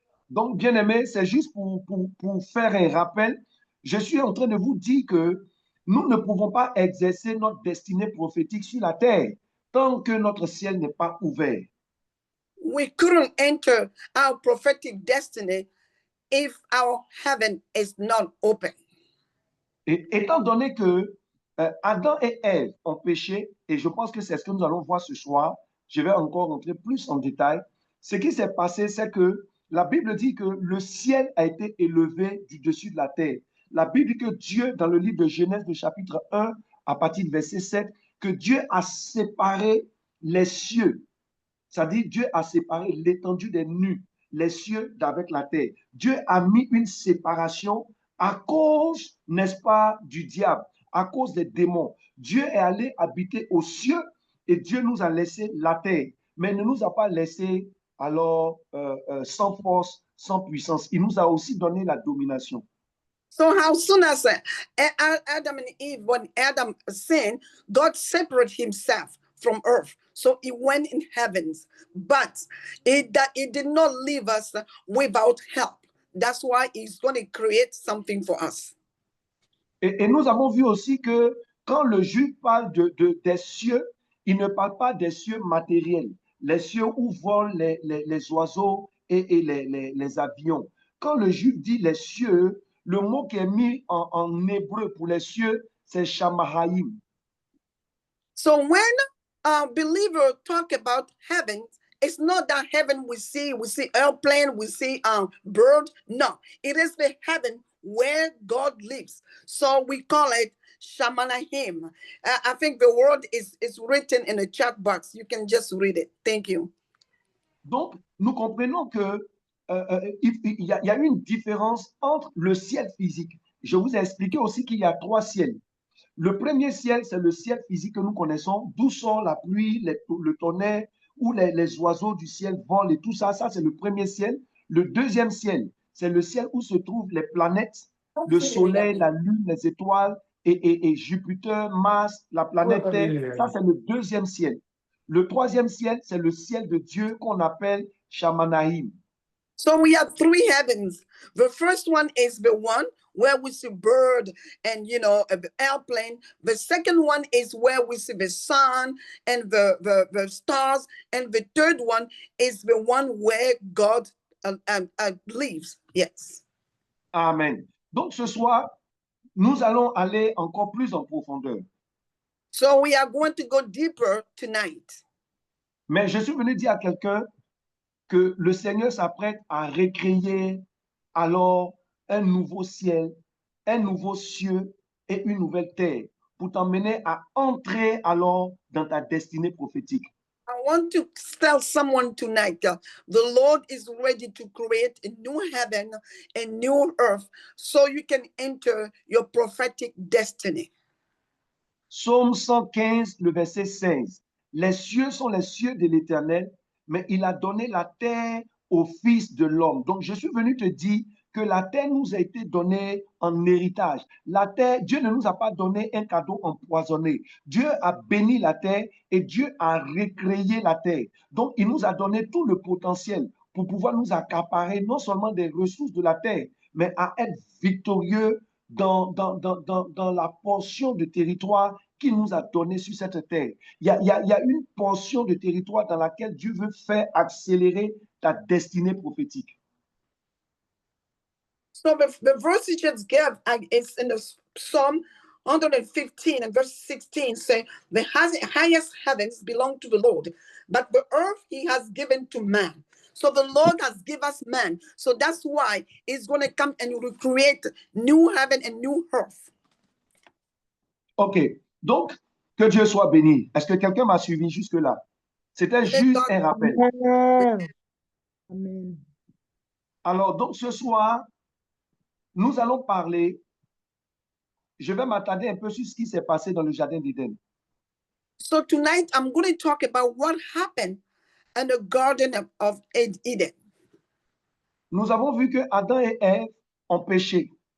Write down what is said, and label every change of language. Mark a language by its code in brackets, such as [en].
[fr] Donc, bien aimé, c'est juste pour faire un rappel. Je suis en train de vous dire que nous ne pouvons pas exercer notre destinée prophétique sur la terre tant que notre ciel n'est pas ouvert. [en] We couldn't enter our prophetic destiny if our heaven is not open. [fr] Et étant donné que Adam et Ève ont péché, et je pense que c'est ce que nous allons voir ce soir, je vais encore rentrer plus en détail. Ce qui s'est passé, c'est que la Bible dit que le ciel a été élevé du dessus de la terre. La Bible dit que Dieu, dans le livre de Genèse, le chapitre 1, à partir du verset 7, que Dieu a séparé les cieux. C'est-à-dire, Dieu a séparé l'étendue des nues, les cieux d'avec la terre. Dieu a mis une séparation à cause, n'est-ce pas, du diable, à cause des démons. Dieu est allé habiter aux cieux et Dieu nous a laissé la terre, mais ne nous a pas laissé alors sans force, sans puissance. Il nous a aussi donné la domination. [en] So how soon as Adam and Eve, when Adam sinned, God separated himself from earth. So he went in heavens, but it did not leave us without help. That's why he's going to create something for us. [fr] Et nous avons vu aussi que quand le juif parle des cieux, il ne parle pas des cieux matériels, les cieux où volent les oiseaux et les avions. Quand le juif dit les cieux, le mot qui est mis en hébreu pour les cieux, c'est Shamahaim. [en] So when believers talk about heaven, it's not that heaven we see airplane, we see bird. No, it is the heaven where God lives. So we call it Shamanahim. I think the word is written in the chat box. You can just read it. Thank you. [fr] Donc, nous comprenons que il y a une différence entre le ciel physique. Je vous ai expliqué aussi qu'il y a 3 ciels. Le premier ciel, c'est le ciel physique que nous connaissons, d'où sort la pluie, le tonnerre, où les oiseaux du ciel volent et tout ça. Ça, c'est le premier ciel. Le deuxième ciel, c'est le ciel où se trouvent les planètes, le soleil, la lune, les étoiles et Jupiter, Mars, la planète Terre. Ça, c'est le deuxième ciel. Le troisième ciel, c'est le ciel de Dieu qu'on appelle Shamanahim. [en] So we have three heavens. The first one is the one where we see bird and, you know, the airplane. The second one is where we see the sun and the stars. And the third one is the one where God lives. Yes. Amen. [fr] Donc ce soir, nous allons aller encore plus en profondeur. [en] So we are going to go deeper tonight. [fr] Mais je suis venu dire à quelqu'un que le Seigneur s'apprête à recréer alors un nouveau ciel, un nouveau cieux et une nouvelle terre pour t'emmener à entrer alors dans ta destinée prophétique. [en] I want to tell someone tonight, the Lord is ready to create a new heaven, a new earth, so you can enter your prophetic destiny. [fr] Psaume 115, le verset 16. Les cieux sont les cieux de l'Éternel, mais il a donné la terre au Fils de l'homme. Donc, je suis venu te dire que la terre nous a été donnée en héritage. La terre, Dieu ne nous a pas donné un cadeau empoisonné. Dieu a béni la terre et Dieu a recréé la terre. Donc, il nous a donné tout le potentiel pour pouvoir nous accaparer non seulement des ressources de la terre, mais à être victorieux dans la portion de territoire qu'il nous a donné sur cette terre. Il y a une portion de territoire dans laquelle Dieu veut faire accélérer ta destinée prophétique. [en] So the verse he just gave is in the Psalm 115 and verse 16 say, the highest heavens belong to the Lord, but the earth he has given to man. So the Lord has given us man. So that's why he's going to come and recreate new heaven and new earth. [fr] OK. Donc, que Dieu soit béni. Est-ce que quelqu'un m'a suivi jusque-là? C'était juste un rappel. Amen. Alors, donc, ce soir, nous allons parler, je vais m'attarder un peu sur ce qui s'est passé dans le Jardin d'Éden. [en] So tonight, I'm going to talk about what happened in the Garden of Eden. [fr] Nous avons vu que Adam et Ève ont péché.